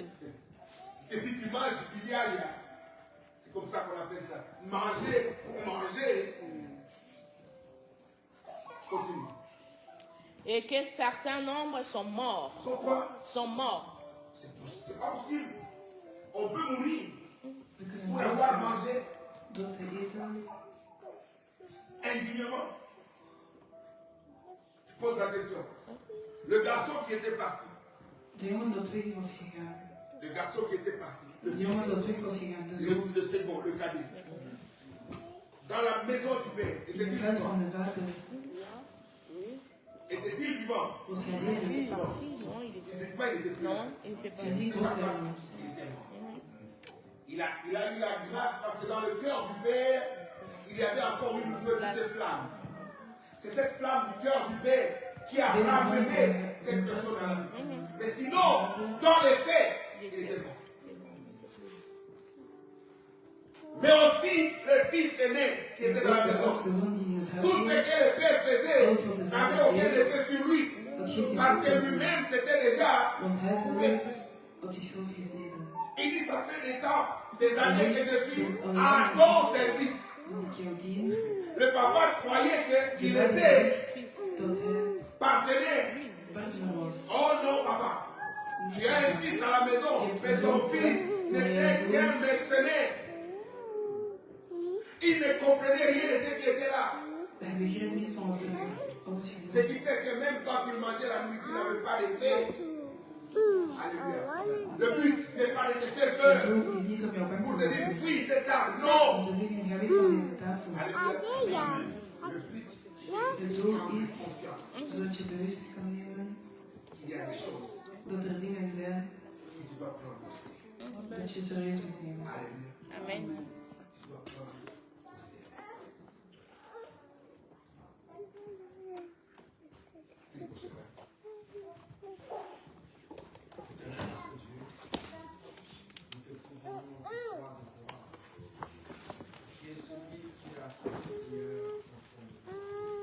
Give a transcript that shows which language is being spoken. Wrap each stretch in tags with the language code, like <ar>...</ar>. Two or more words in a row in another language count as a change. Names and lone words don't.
<fr>Et si tu manges, il y a. C'est comme ça qu'on appelle ça. Manger pour manger. Continue. Et que certains nombres sont morts. Sont quoi? Sont morts. C'est pas possible. On peut mourir</fr> <nl>we kunnen</nl> <fr>pour avoir</fr> <nl>doodgaan</nl> <fr>mangé</fr> <nl>door te eten.</nl> <fr>indignement. Je pose la question. Le garçon qui était parti,</fr> <nl>De jongen dat weg was gegaan.</nl> <fr>le garçon qui était parti,</fr> <nl>De jongen dat weg was gegaan. De zoon</nl> <fr>le second, le cadet, dans la maison du père,</fr> <nl>in</nl> <fr>était-il</fr> <nl>het huis</nl> <fr>vivant?</fr> <nl>van de vader</nl> <fr>Était-il vivant?</fr> <nl>was hij levend.</nl> <fr>Si, non, il était. Physiquement, il était plus là. Non, il était pas.</fr> <nl>Fysiek was hij dood.</nl> <fr>Il était mort. Il a eu la grâce parce que dans le cœur du Père, il y avait encore une petite flamme. C'est cette flamme du cœur du Père qui a ramené cette personne à la vie. Mais sinon, dans les faits, il était mort. Mais aussi le fils aîné qui était dans la</fr> <nl>De</nl> <fr>maison.</fr> <nl>oudste zoon die in het</nl> <fr>Tout</fr> <nl>huis</nl> <fr>ce</fr> <nl>was.</nl> <fr>que le Père faisait n'avait aucun effet sur lui. Parce que lui-même, c'était déjà.</fr> <nl>Want hij zelf had zichzelf gesneden.</nl> <fr>Il dit, ça fait des temps, des années que je suis à ton service.</fr> <nl>Dat ik jou dien.</nl> <fr>Le papa croyait</fr> <nl>De</nl> <fr>qu'il</fr> <nl>vader</nl> <fr>était</fr> <nl>dacht dat hij</nl> <fr>partenaire.</fr> <nl>partner was.</nl> <fr>Oh non, papa. Tu as un fils à la maison, mais ton fils n'était qu'un mercenaire. Il ne comprenait rien de ce qui était là.</fr> <nl>Hij begreep niet van wat er alles</nl> <fr>Ce</fr> <nl>gebeurde.</nl> <fr>qui fait que même quand il mangeait la nourriture, il n'avait pas d'effet. Alléluia. Le but n'est pas de te faire</fr> <nl>Het</nl> <fr>peur</fr> <nl>doel is niet om jou bang</nl> <fr>pour</fr> <nl>te</nl> <fr>te dire</fr> <nl>maken.</nl> <fr>fuis cette table.</fr> <nl>Om</nl> <fr>Non.</fr> <nl>te zeggen, ga weg van deze tafel.</nl> <fr>Alléluia. Le but,</fr> <nl>Het doel is</nl> <fr>conscience</fr> <nl>zodat je bewust kan nemen</nl> <fr>qu'il y a des choses</fr> <nl>dat er dingen zijn</nl> <fr>que tu dois prendre aussi.</fr> <nl>dat je serieus moet nemen.</nl> <fr>Alléluia. Amen. Tu dois prendre aussi. Tu es celui qui a fait, Seigneur, notre Dieu.</fr>